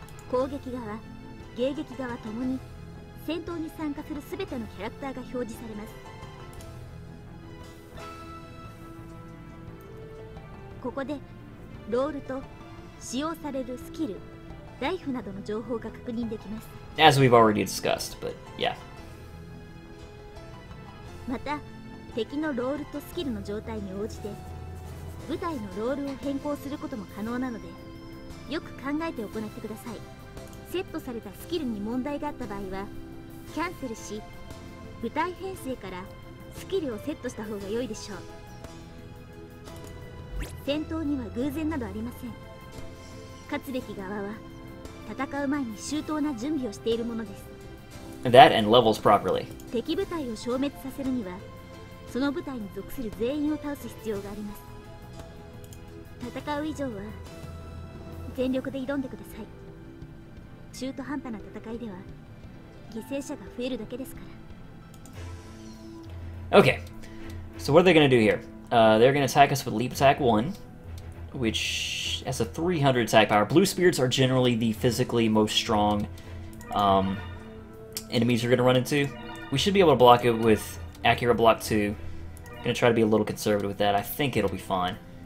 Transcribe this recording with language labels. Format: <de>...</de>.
<ja>攻撃側、迎撃側ともに戦闘に参加するすべてのキャラクターが表示されます。ここでロールと使用されるスキル、ライフなどの情報が確認できます。</ja> <en>As we've already discussed, but yeah.</en> <ja>また敵のロールとスキルの状態に応じて部隊のロールを変更することも可能なので、よく考えて行ってください。セットされたスキルに問題があった場合はキャンセルし、部隊編成からスキルをセットした方が良いでしょう。戦闘には偶然などありません。勝つべき側は戦う前に周到な準備をしているものです。</ja> <en>That and levels properly.</en> <ja>敵部隊を消滅させるにはその部隊に属する全員を倒す必要があります。戦う以上は全力で挑んでください。中途半端な戦いでは犠牲者が増えるだけですから。</ja> <en>Okay, so what are they going to do here? They're going to attack us with Leap Attack 1, which has a 300 attack power. Blue Spirits are generally the physically most strong enemies you're going to run into. We should be able to block it with Accurate Block 2. I'm going to try to be a little conservative with that. I think it'll be fine.</en>